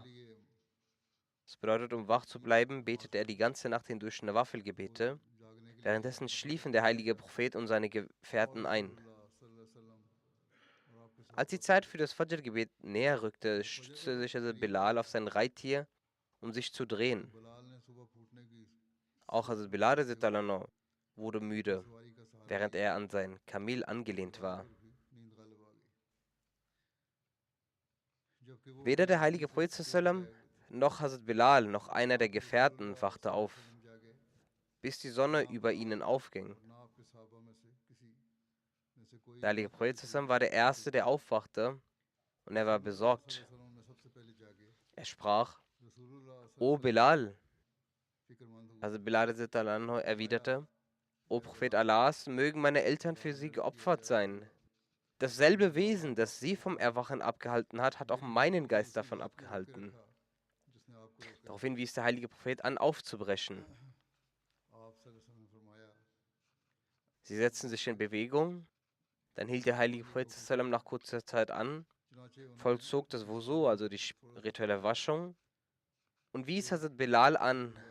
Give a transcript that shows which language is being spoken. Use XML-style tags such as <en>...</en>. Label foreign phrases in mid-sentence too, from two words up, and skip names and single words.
<de>Das bedeutet, um wach zu bleiben, betete er die ganze Nacht hindurch Nawafil-Gebete. Währenddessen schliefen der heilige Prophet und seine Gefährten ein. Als die Zeit für das Fajr-Gebet näher rückte, stützte sich Hazrat Bilal auf sein Reittier, um sich zu drehen. Auch Hazrat Bilal</de> <ar>رضي الله عنه</ar> <de>wurde müde, während er an sein Kamel angelehnt war. Weder der heilige Prophet sallam noch Hazrat Bilal noch einer der Gefährten wachte auf, bis die Sonne über ihnen aufging. Der heilige Prophet sallam war der Erste, der aufwachte, und er war besorgt. Er sprach: O Bilal! Also Bilal</de> <ar>رضي الله عنه</ar> <de>erwiderte: O Prophet Allahs, mögen meine Eltern für sie geopfert sein. Dasselbe Wesen, das sie vom Erwachen abgehalten hat, hat auch meinen Geist davon abgehalten. Daraufhin wies der heilige Prophet an, aufzubrechen. Sie setzten sich in Bewegung, dann hielt der heilige Prophet sallam nach kurzer Zeit an, vollzog das Wusu, also die rituelle Waschung, und wies Hazrat Bilal an.</de>